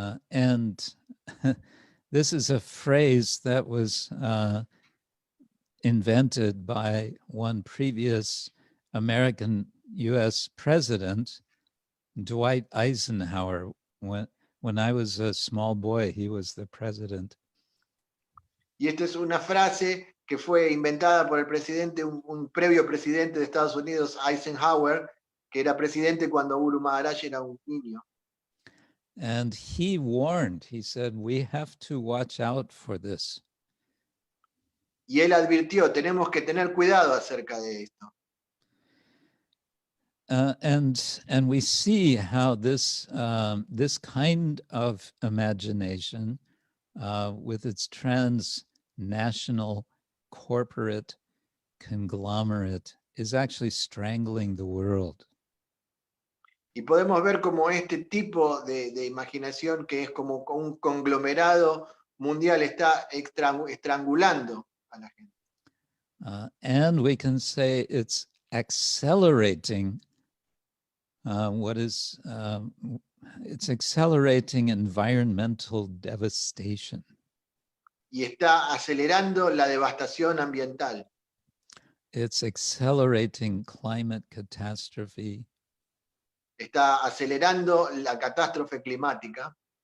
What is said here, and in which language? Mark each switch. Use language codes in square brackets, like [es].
[en] And this is a phrase that was invented by one previous American U.S. president, Dwight Eisenhower. When I was a small boy, he was the president. [es] Y esta es una frase que fue inventada por el presidente, un previo presidente de Estados Unidos, Eisenhower, que era presidente cuando Guru Maharaj era un niño. [en] And he warned, he said, we have to watch out for this. [es] Y él advirtió, tenemos que tener cuidado acerca de esto. [en] And we see how this kind of imagination, with its transnational corporate conglomerate, is actually strangling the world. [es] Y podemos ver como este tipo de imaginación, que es como un conglomerado mundial, está estrangulando a la gente. [en] And we can say it's accelerating it's accelerating environmental devastation. [es] Y está acelerando la devastación ambiental. [en] It's accelerating climate catastrophe. [es] Está acelerando la catástrofe climática.